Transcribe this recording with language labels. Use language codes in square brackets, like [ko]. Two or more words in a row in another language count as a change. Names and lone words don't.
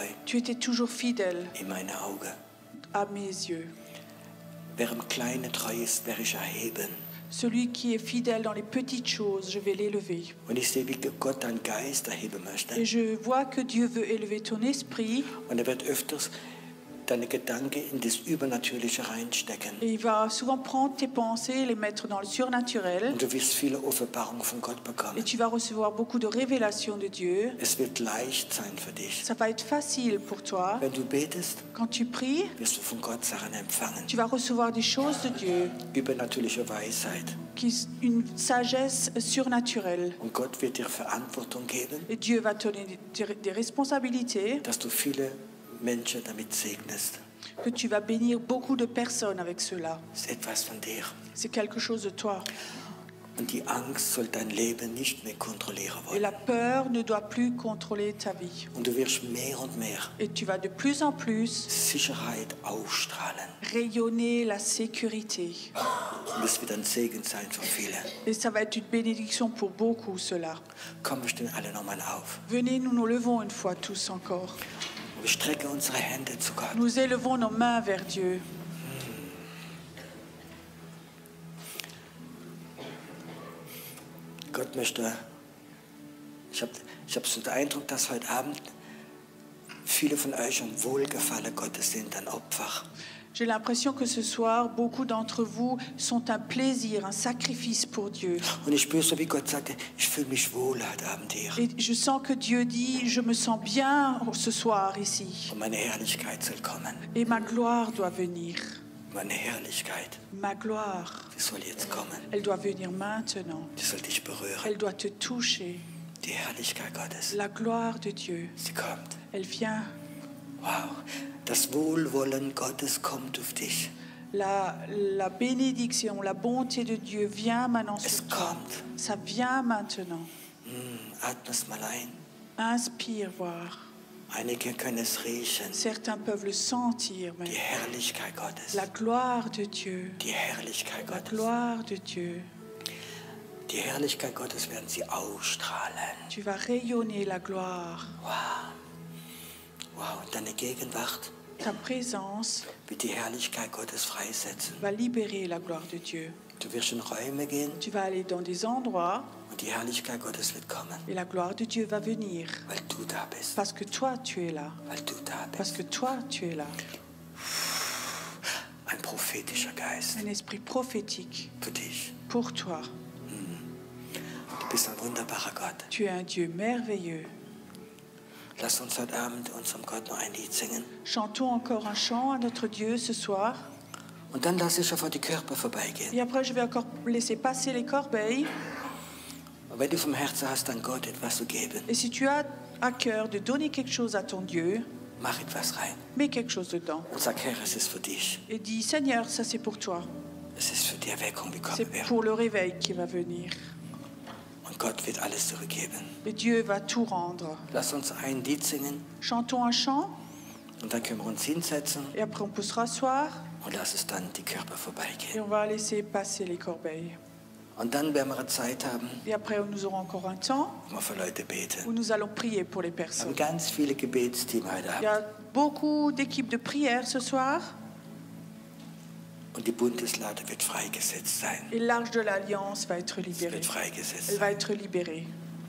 [fr] Tu étais toujours fidèle [de] in meine Augen. [fr] à mes yeux. [de] Wer im Kleinen treu ist, werde ich erheben. [fr] Celui qui est fidèle dans les petites choses, je vais l'élever. [de] Und ich sehe, wie Gott deinen Geist erheben möchte. [fr] Et je vois que Dieu veut élever ton esprit [de] Und er wird öfters deine Gedanken in das Übernatürliche reinstecken. [fr] Et il va souvent prendre tes pensées et les mettre dans le surnaturel. [de] Und du wirst viele Offenbarungen von Gott [fr] Et [de] bekommen. [fr] tu vas recevoir beaucoup de révélations de Dieu. [de] Es wird leicht sein für dich. [fr] Ça va être facile pour toi. [de] Wenn du betest, [fr] Quand tu pries, [de] wirst du von Gott Sachen empfangen. [fr] tu vas recevoir des choses de Dieu, [de] Übernatürliche Weisheit. [fr] une sagesse surnaturelle. [de] Und Gott wird dir Verantwortung geben, [fr] Et Dieu va te donner des responsabilités, [de] dass du viele Menschen damit segnest. [fr] que tu vas bénir beaucoup de personnes avec cela. [de] Das ist etwas von dir. [fr] C'est quelque chose de toi. [de] Und die Angst soll dein Leben nicht mehr kontrollieren [fr] Et [de] wollen. [fr] la peur ne doit plus contrôler ta vie. [de] Und du wirst mehr und mehr [fr] Et tu vas de plus en plus [de] Sicherheit ausstrahlen. [fr] rayonner la sécurité. [de] Und es wird ein Segen sein für viele. [fr] Et ça va être une bénédiction pour beaucoup, cela. [de] Komm, wir stehen alle nochmal auf. [fr] Venez, nous nous levons une fois tous encore. [de] Und wir strecken unsere Hände zu Gott. [fr] Nous élevons nos mains vers Dieu. [de] Gott möchte, ich hab so den Eindruck, dass heute Abend viele von euch am Wohlgefallen Gottes sind, ein Opfer. [fr] J'ai l'impression que ce soir, beaucoup d'entre vous sont un plaisir, un sacrifice pour Dieu. [de] Und ich spüre so, wie Gott sagte, ich fühle mich wohl heute Abend hier. [fr] Et je sens que Dieu dit, je me sens bien ce soir ici. [de] Und meine Herrlichkeit soll kommen. [fr] Et ma gloire doit venir. [de] Meine Herrlichkeit, [fr] Ma gloire, [de] die soll jetzt kommen. [fr] elle doit venir maintenant. [de] Die soll dich berühren. [fr] Elle doit te toucher. [de] Die Herrlichkeit Gottes, [fr] La gloire de Dieu, [de] sie kommt. [fr] elle vient. [de] Wow, das Wohlwollen Gottes kommt auf dich. [fr] La bénédiction, la bonté de Dieu vient maintenant [de] Es [fr] sur toi. [de] kommt. [fr] Ça vient maintenant. [de] Atme es mal ein. [fr] Inspire, voir. [de] Einige können es riechen. [fr] Certains peuvent le sentir [de] Die [fr] maintenant. [de] Herrlichkeit Gottes. [fr] La gloire de Dieu. [de] Die Herrlichkeit [fr] La [de] Gottes. [fr] gloire de Dieu. [de] Die Herrlichkeit Gottes werden sie ausstrahlen. [fr] Tu vas rayonner la gloire. [de] Wow, deine Gegenwart [fr] Ta présence [de] wird die Herrlichkeit Gottes freisetzen. [fr] va libérer la gloire de Dieu. [de] Du wirst in Räume gehen [fr] Tu vas aller dans des endroits [de] und die Herrlichkeit Gottes wird kommen, [fr] et la gloire de Dieu va venir. [de] weil du da bist. [fr] Parce que toi, tu es là. [de] Weil du da [fr] Parce [de] bist. [fr] que toi, tu es là. [de] Ein prophetischer Geist [fr] Un esprit prophétique [de] für dich. [fr] pour toi. [de] Du bist ein wunderbarer Gott. [fr] Tu es un Dieu merveilleux. [de] Lass uns heute Abend unserem Gott noch ein Lied singen. [fr] Chantons encore un chant à notre Dieu ce soir. [de] Und dann lass ich auf die Körper vorbeigehen. [fr] Et après, je vais encore laisser passer les corbeilles. [de] Und wenn du vom Herzen hast, an Gott etwas zu geben, [fr] Et si tu as à cœur de donner quelque chose à ton Dieu, [de] mach etwas rein. [fr] mets quelque chose dedans. [de] Und sag, Herr, es ist für dich. [fr] Et dis, Seigneur, ça c'est pour toi. [de] Es ist für die Erweckung, die [fr] C'est [de] kommen wird. [fr] pour le réveil qui va venir. [de] Und Gott wird alles zurückgeben. [fr] Et Dieu va tout rendre. [de] Lass uns ein Lied singen [fr] Chantons un chant [de] und dann können wir uns hinsetzen [fr] et après on peut se rasseoir [de] und lass es dann die Körper [fr] et [de] vorbeigehen. [fr] on va laisser passer les corbeilles. [de] Und dann werden wir eine Zeit haben, [fr] Et après, nous aurons encore un temps [de] wo wir für Leute beten. [fr] où nous allons prier pour les [de] Wir haben [fr] personnes. [de] ganz viele Gebetsteam heute [fr] Il y [de] Abend. [fr] a beaucoup d'équipes de prière ce soir [de] Und die Bundeslade wird freigesetzt sein. [fr] et l'Arche de l'Alliance va être [de] Es [fr] libérée. [de] wird freigesetzt [fr] Elle [de] sein. [fr] va être libérée.